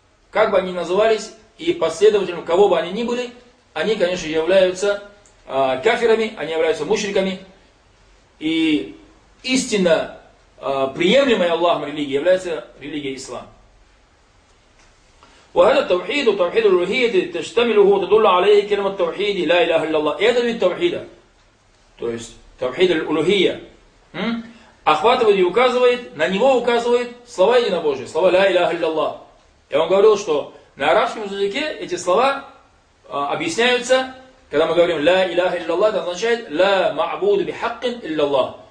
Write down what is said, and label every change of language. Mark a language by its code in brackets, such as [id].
[ru] Как бы они ни назывались, и последователем кого бы они ни были, они, конечно, являются кафирами, они являются мушриками. И истинно приемлемая Аллахом религия является религия ислам. [ar] وهذا التوحيد وتوحيد الالوهية تشتمله وتدل عليه كلمة التوحيد لا إله إلا الله. [ru] Это ведь توحيد. То есть توحيد الالوهية. Охватывает и указывает, на него указывает слова единобожие, слова [ar] لا إله إلا الله. [ru] Я вам говорил, что на арабском языке эти слова объясняются, когда мы говорим [ar] لا إله إلا الله, [ru] это означает [ar] لا معبود بحق إلا الله.